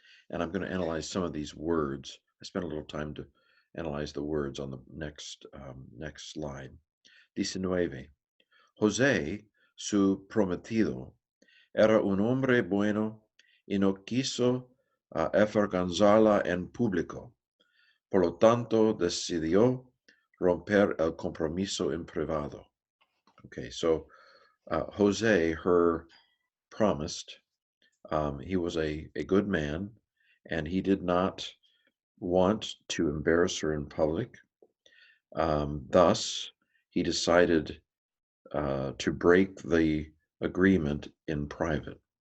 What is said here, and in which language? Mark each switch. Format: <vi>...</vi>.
<en>And I'm going to analyze some of these words. I spent a little time to analyze the words on the next slide. 19.</en> <es>José, su prometido, era un hombre bueno y no quiso avergonzarla en público. Por lo tanto, decidió romper el compromiso en privado.</es> <en>Okay, so José, her promised, he was a good man, and he did not want to embarrass her in public. Thus, he decided to break the agreement in private.</en>